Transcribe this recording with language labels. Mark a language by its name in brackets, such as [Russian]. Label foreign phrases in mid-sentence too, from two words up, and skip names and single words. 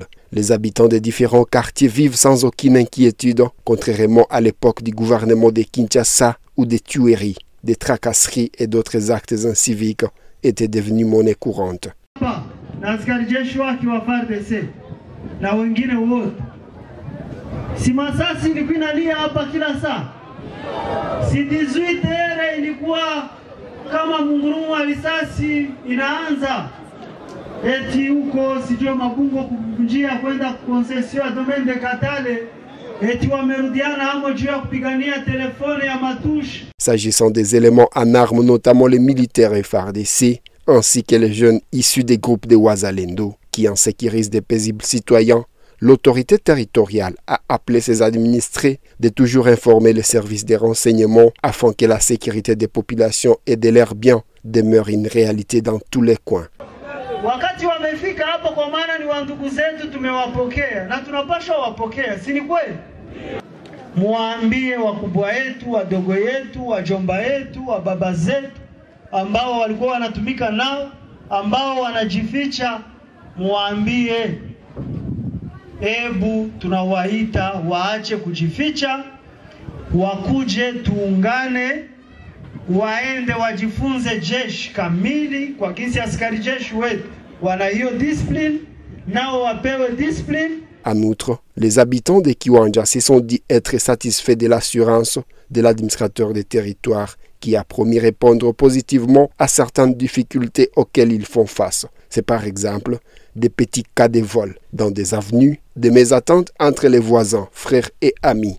[French] Les habitants des différents quartiers vivent sans aucune inquiétude, contrairement à l'époque du gouvernement de Kinshasa où des tueries, des tracasseries et d'autres actes inciviques étaient devenus monnaie courante. [Swahili] Si masasi ilikuwa inalia hapa kila saa. Si 18 ilikuwa kama mungurumo wa risasi inaanza. Eti huko sijua Mabungo kujia kwenda concession ya domaine de Katale. Eti wamerudiana hamo juu ya kupigania telefone ya matushi. [French] S'agissant des éléments en armes, notamment les militaires FARDC, ainsi que les jeunes issus des groupes de Wazalendo, qui en sécurisent des paisibles citoyens, l'autorité territoriale a appelé ses administrés de toujours informer les services de renseignement afin que la sécurité des populations et de leurs biens demeure une réalité dans tous les coins. [Swahili] Wakati wamefika hapo kwa maana ni wa ndugu zetu tumewapokea na tunapaswa wapokea, si ni kweli? Muambie wakubwa wetu, wadogo yetu, wajomba yetu, wababa zetu ambao walikuwa wanatumika nao, ambao wanajificha, muambie ebu tunawaita waache kujificha, wakuje tuungane, waende wajifunze jeshi kamili kwa kisi askari jeshi wetu wana hiyo discipline, nao wapewe discipline. [French] En outre, les habitants de Kiwanja se sont dit être satisfaits de l'assurance de l'administrateur des territoires qui a promis répondre positivement à certaines difficultés auxquelles ils font face. C'est par exemple des petits cas de vol dans des avenues, des mésententes entre les voisins, frères et amis.